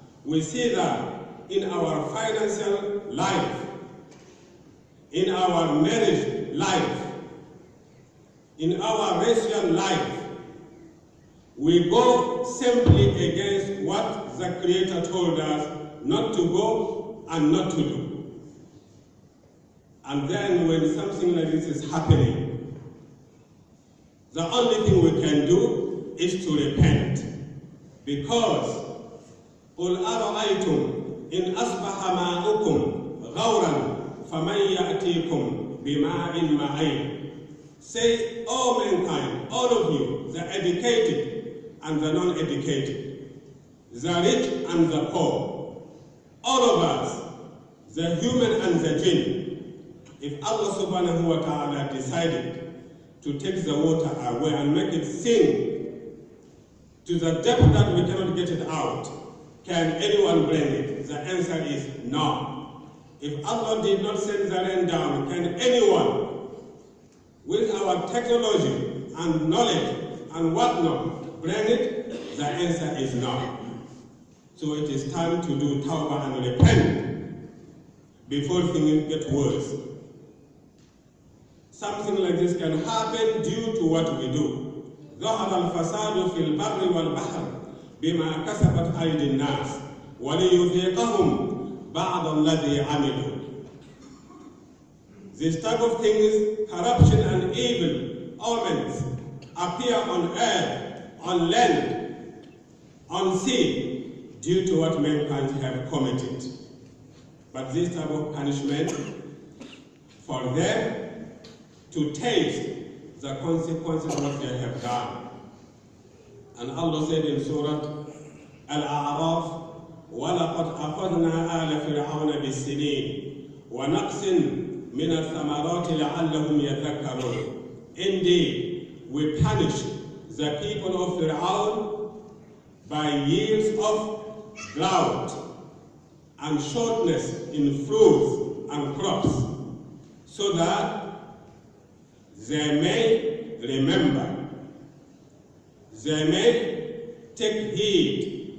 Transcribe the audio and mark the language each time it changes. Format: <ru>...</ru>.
<en>We see that in our financial life, in our marriage life, in our racial life, we go simply against what the Creator told us not to go and not to do. And then when something like this is happening, the only thing we can do is to repent. Because</en> <ar>قُلْ أَرَأَيْتُمْ إِنْ أَصْبَحَ مَاؤُكُمْ غَوْرًا فَمَنْ يَأْتِيكُمْ بِمَاءٍ مَعِينٍ.</ar> <en>Say, all mankind, all of you, the educated and the non-educated, the rich and the poor, all of us, the human and the jinn, if Allah subhanahu wa ta'ala decided to take the water away and make it sink to the depth that we cannot get it out, can anyone bring it? The answer is no. If Allah did not send the rain down, can anyone with our technology and knowledge and whatnot bring it? The answer is no. So it is time to do tawbah and repent before things get worse. Something like this can happen due to what we do.</en> <ar>ظهر الفساد في البر والبحر بما كسبت أيدي الناس وليذيقهم بعض الذي عملوا.</ar> <en>This type of things, corruption and evil omens, appear on earth, on land, on sea, due to what mankind have committed. But this type of punishment, for them to taste the consequences of what they have done. And Allah said in Surah Al-A'raf,</en> <ar>وَلَقَدْ أَخَذْنَا آلَ فِرْعَوْنَ بِالسِّنِينَ وَنَقْصٍ مِنَ الثَّمَرَاتِ لَعَلَّهُمْ يَذَكَّرُونَ.</ar> <en>Indeed, we punish the people of Fir'aun by years of drought and shortness in fruits and crops, so that they may remember, they may take heed.</en>